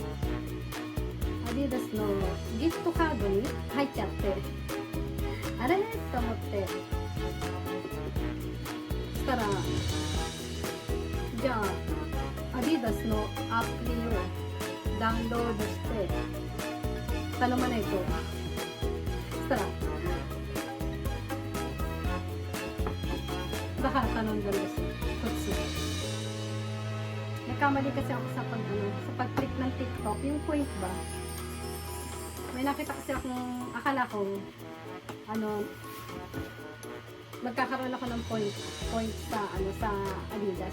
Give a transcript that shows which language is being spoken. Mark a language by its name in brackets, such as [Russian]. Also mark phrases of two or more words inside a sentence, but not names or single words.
[Japanese] ギフトカードに入っちゃって、あれと思って、そしたらじゃあアディダスのアプリをダウンロードして頼まないと。そしたらだから頼んだんですよ。 [Filipino] こっち nagkamali kasi ako sa pag-click ng TikTok, yung point ba, may nakita kasi akong akala ko magkakaroon ako ng point sa Adidas.